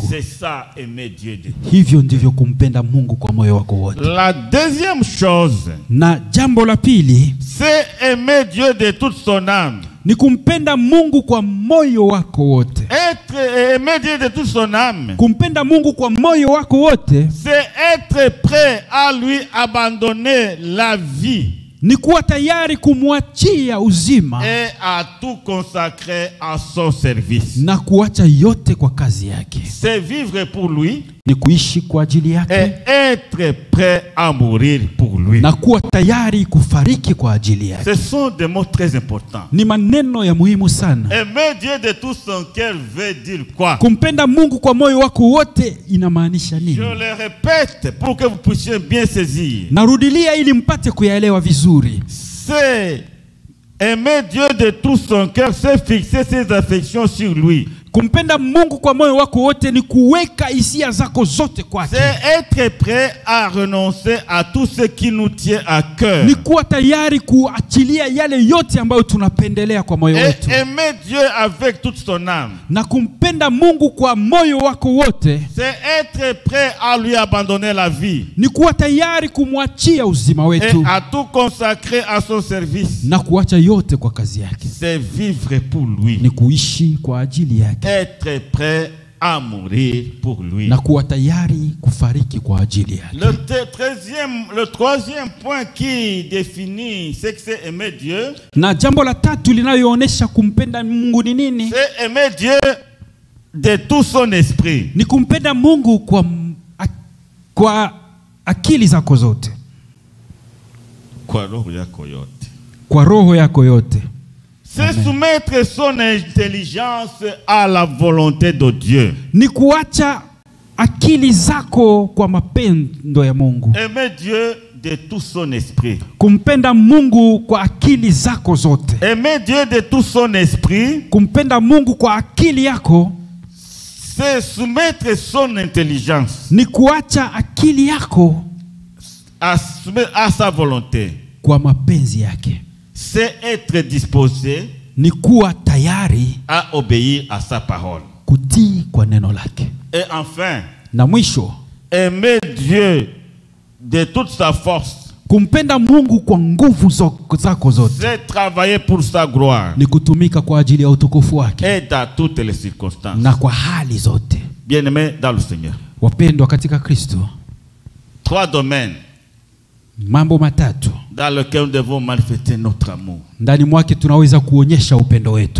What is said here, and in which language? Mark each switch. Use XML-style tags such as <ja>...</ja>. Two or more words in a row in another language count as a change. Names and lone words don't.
<fr>C'est ça, aimer Dieu de tout.</fr> <sw>Hivyo ndivyo kumpenda Mungu kwa moyo wako wote.</sw> <fr>La deuxième chose,</fr> <sw>Na jambo la pili</sw> <fr>c'est aimer Dieu de toute son âme.</fr> <sw>ni kumpenda Mungu kwa moyo wako wote.</sw> <fr>Aimer Dieu de toute son âme,</fr> <sw>Kumpenda Mungu kwa moyo wako wote</sw> <fr>c'est être prêt à lui abandonner la vie</fr> <sw>ni kuwa tayari kumwachia uzima</sw> <fr>et à tout consacrer à son service.</fr> <sw>na kuacha yote kwa kazi yake.</sw> <fr>C'est vivre pour lui</fr> <sw>Ni kuishi kwa ajili yake</sw> <fr>et être prêt à mourir pour lui.</fr> <sw>na kuwa tayari kufariki kwa ajili yake.</sw> <fr>Ce sont des mots très importants.</fr> <sw>Ni maneno ya muhimu sana.</sw> <fr>Aimer Dieu de tout son cœur veut dire quoi?</fr> <sw>Kumpenda Mungu kwa moyo wako wote inamaanisha nini?</sw> <fr>Je le répète pour que vous puissiez bien saisir.</fr> <sw>Narudilia ili mpate kuyaelewa vizuri.</sw> <fr>C'est aimer Dieu de tout son cœur, c'est fixer ses affections sur lui.</fr> <sw>Kumpenda Mungu kwa moyo wako wote ni kuweka hisia zako zote kwake.</sw> <fr>C'est être prêt à renoncer à tout ce qui nous tient à cœur.</fr> <sw>Ni kuwa tayari kuachilia yale yote ambayo tunapendelea kwa moyo</sw> <fr>Et</fr> <sw>wetu.</sw> <fr>aimer Dieu avec toute son âme.</fr> <sw>Na kumpenda Mungu kwa moyo wako wote</sw> <fr>C'est être prêt à lui abandonner la vie.</fr> <sw>ni kuwa tayari kumwachia uzima</sw> <fr>Et</fr> <sw>wetu</sw> <fr>à tout consacrer à son service.</fr> <sw>na kuacha yote kwa kazi yake.</sw> <fr>C'est vivre pour lui.</fr> <sw>Ni kuishi kwa ajili yake.</sw> <fr>Être prêt à mourir pour lui.</fr> <sw>na kuwa tayari kufariki kwa ajili yake.</sw> <fr>Le troisième point qui définit ce que c'est aimer Dieu,</fr> <sw>Na jambo la tatu linaloonyesha kumpenda Mungu ni nini?</sw> <fr>c'est aimer Dieu de tout son esprit.</fr> <sw>Ni kumpenda Mungu kwa akili zako zote, Kwa roho yako yote. kwa roho yako yote.</sw> <fr>C'est soumettre son intelligence à la volonté de Dieu.</fr> <sw>Ni kuacha akili zako kwa mapendo ya Mungu.</sw> <fr>Aimer Dieu de tout son esprit.</fr> <sw>Kumpenda Mungu kwa akili zako zote.</sw> <fr>Aimer Dieu de tout son esprit,</fr> <sw>Kumpenda Mungu kwa akili yako</sw> <fr>c'est soumettre son intelligence</fr> <sw>ni kuacha akili yako</sw> <fr>à sa volonté.</fr> <sw>kwa mapenzi yake.</sw> <fr>C'est être disposé</fr> <sw>Ni kuwa tayari</sw> <fr>à obéir à sa parole.</fr> <sw>kutii kwa neno lake.</sw> <fr>Et enfin,</fr> <sw>Na mwisho,</sw> <fr>aimer Dieu de toute sa force,</fr> <sw>kumpenda Mungu kwa nguvu zako zote.</sw> <fr>c'est travailler pour sa gloire</fr> <sw>Ni kutumika kwa ajili ya utukufu wake</sw> <fr>et dans toutes les circonstances.</fr> <sw>na kwa hali zote.</sw> <fr>Bien-aimés dans le Seigneur.</fr> <sw>Wapendwa katika Kristo,</sw> <fr>3 domaines</fr> <sw>mambo matatu</sw> <fr>dans lesquels nous devons manifester notre amour.</fr> <sw>ndani mwake tunaweza kuonyesha upendo wetu.</sw>